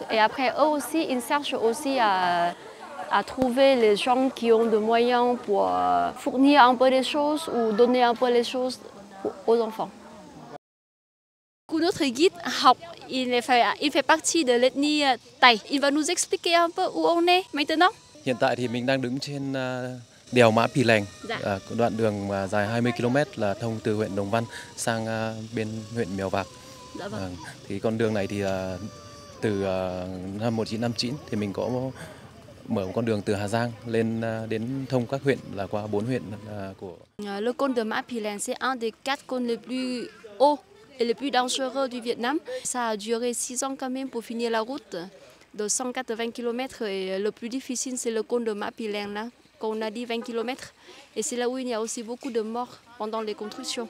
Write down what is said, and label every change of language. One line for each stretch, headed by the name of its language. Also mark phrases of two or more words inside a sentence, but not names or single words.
French: Et après, eux aussi, ils cherchent aussi à trouver les gens qui ont des moyens pour fournir un peu des choses ou donner un peu les choses aux enfants. Notre guide học, il fait partie de l'ethnie Tày. Il va nous expliquer un peu où on est maintenant.
Vietnamese: Hiện tại thì mình đang đứng trên đèo Mã Pì Lèng, đoạn đường dài 20 km là thông từ huyện Đồng Văn sang bên huyện Mèo Vạc. Dạ vâng. Thì con đường này thì từ năm 1959 thì mình có mở một con đường từ Hà Giang lên đến thông các huyện là qua 4 huyện của.
French: Le cône de Mã Pì Lèng, c'est un des 4 cônes les plus hauts et les plus dangereux du Vietnam. Ça a duré 6 ans quand même pour finir la route de 180 km et le plus difficile c'est le cône de Mã Pì Lèng là, qu'on a dit 20 km. Et c'est là où il y a aussi beaucoup de morts pendant les constructions.